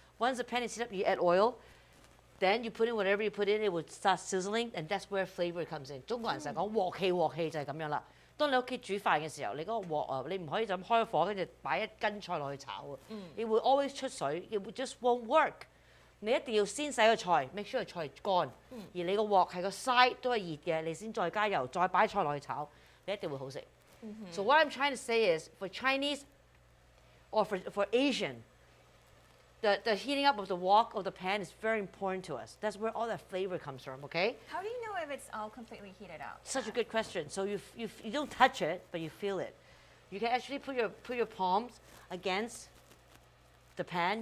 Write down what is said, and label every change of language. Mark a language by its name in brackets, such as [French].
[English] Once the pan is heated up, you add oil. Then you put in whatever you put in, it will start sizzling, and that's where flavor comes in. [Cantonese] 中國人成日講鑊氣就係咁樣啦。當你屋企煮飯嘅時候，你嗰個鑊啊，你唔可以就咁開火跟住擺一斤菜落去炒啊。 [English] It will always 出水，it will just won't work。 [Cantonese] 你一定要先洗個菜 ， [English] make sure [Cantonese] 個菜乾，而你個鑊係個 side 都係熱嘅，你先再加油，再擺菜落去炒，你一定會好食。 [English] So what I'm trying to say is, for Chinese or for Asian, the heating up of the wok of the pan is very important to us. That's where all that flavor comes from. Okay. How do you know if it's all completely heated up? Such a good question. So you don't touch it, but you feel it. You can actually put your palms against the pan.